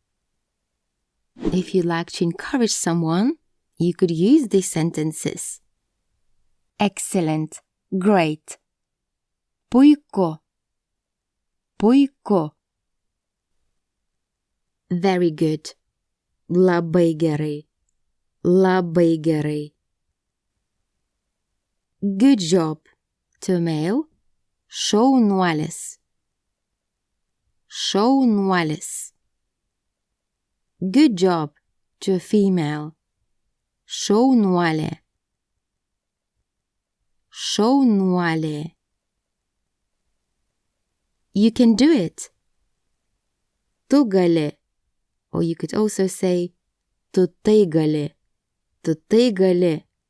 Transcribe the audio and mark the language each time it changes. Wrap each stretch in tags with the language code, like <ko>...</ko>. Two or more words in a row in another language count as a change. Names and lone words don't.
<en>If you like to encourage someone, you could use these sentences. Excellent. Great.</en> <lt>Puiku. Puiku.</lt> <en>Very good.</en> <lt>Labai gerai. Labai gerai.</lt> <en>Good job. To male.</en> <lt>Šaunuolis. Šaunuolis.</lt> <en>Good job. To female. Šaunuolė.</en> <lt>Šaunuolė.</lt> <en>You can do it.</en> <lt>Tu gali.</lt> <en>Or you could also say</en> <lt>tu tai gali. Tu tai gali.</lt>